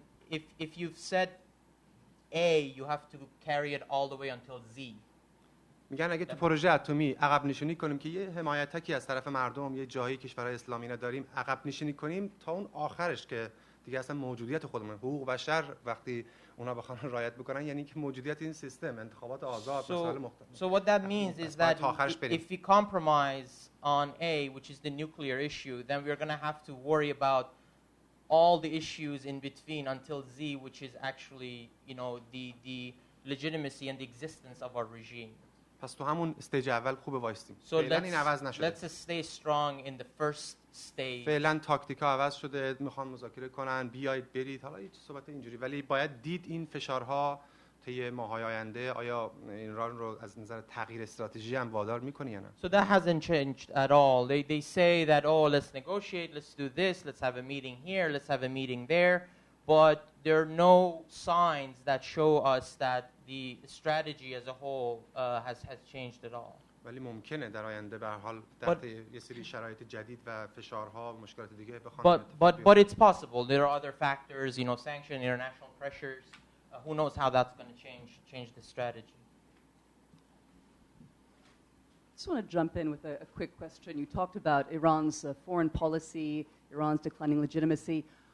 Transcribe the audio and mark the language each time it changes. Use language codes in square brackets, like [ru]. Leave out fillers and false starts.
[en] If you've said A, you have to carry it all the way until Z. [fa] میگن اگه تو پروژه اتمی عقب نشینی کنیم که یه حمایتکی از طرف مردم، یه جایی کشورهای اسلامی نداریم، عقب نشینی کنیم تا اون آخرش که دیگه اصلا موجودیت خودمون، حقوق بشر وقتی اونا بخوان رعایت بکنن، یعنی که موجودیت این سیستم، انتخابات آزاد، مسائل مختلف. [en] So what that means is that if we compromise on A, which is the nuclear issue, then we're going to have to worry about all the issues in between until Z, which is actually, you know, the legitimacy and the existence of our regime. [fa] پس تو همون استیج اول خوب وایستیم. [en] So let's stay strong in the first stage. [fa] فعلا تاکتیکا عوض شده، میخوان مذاکره کنن، بیایید برید، حالا هیچ صحبت اینجوری، ولی باید دید این فشارها طی ماه‌های آینده آیا ایران رو از نظر تغییر استراتژی هم وادار میکنه یا نه. [en] So that hasn't changed at all. They say that, oh, let's negotiate, let's do this, let's have a meeting here, let's have a meeting there, but there are no signs that show us that the strategy as a whole has changed at all. [fa] ولی ممکنه در آینده به هر حال تحت یه سری شرایط جدید و فشارها و مشکلات دیگه بخوان. [en] But it's possible. There are other factors, you know, sanction, international pressures. Who knows how that's going to change the strategy. just want to jump in with a quick question. You talked about Iran's foreign policy, Iran's declining legitimacy.